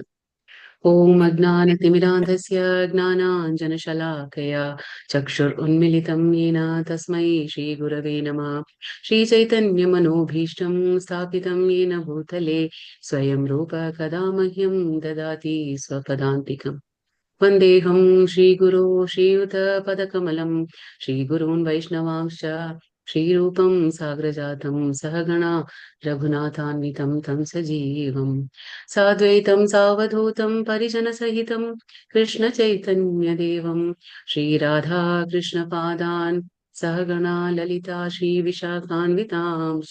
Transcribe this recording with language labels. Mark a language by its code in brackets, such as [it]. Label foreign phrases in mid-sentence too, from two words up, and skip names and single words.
[sa] ഓം അജ്ഞാനതിമിരാന്ധസ്യ ജ്ഞാനാഞ്ജനശലാകയാ ചക്ഷുരുന്മിലിതം യേന തസ്മൈ ശ്രീഗുരവേ നമഃ. ശ്രീചൈതന്യമനോഭീഷ്ടം സ്ഥാപിതം യേന ഭൂതലേ സ്വയം രൂപ കഥാ മഹ്യം ദദാതി സ്വപദാന്തികം. वन्देऽहं श्रीगुरो श्रीयुतपदकमलं श्रीगुरून् वैष्णवांश्च श्रीरूपं साग्रजातं सहगणा रघुनाथान्वितं तं सजीवं साद्वैतं सावधूतं परिजनसहितं कृष्णचैतन्यदेवं श्रीराधा कृष्णपादान् सहगणा ललिता श्रीविशाखान्वितांश्च।